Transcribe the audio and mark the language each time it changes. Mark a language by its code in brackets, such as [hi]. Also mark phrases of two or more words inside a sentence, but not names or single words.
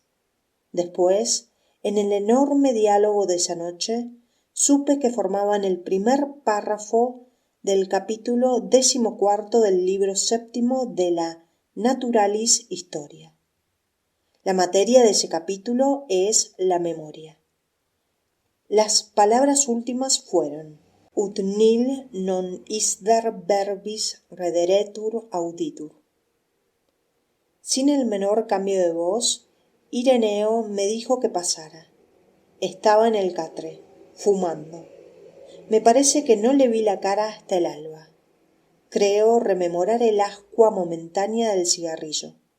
[es] Después, en el enorme diálogo de esa noche, supe que formaban el primer párrafo del capítulo 14 del libro 7 de la Naturalis Historia. La materia de ese capítulo es la memoria. Las palabras últimas fueron: [la] ut nil non isder verbis rederetur auditur. [es] Sin el menor cambio de voz, Ireneo me dijo que pasara. Estaba en el catre, fumando. Me parece que no le vi la cara hasta el alba. Creo rememorar el ascua momentánea del cigarrillo.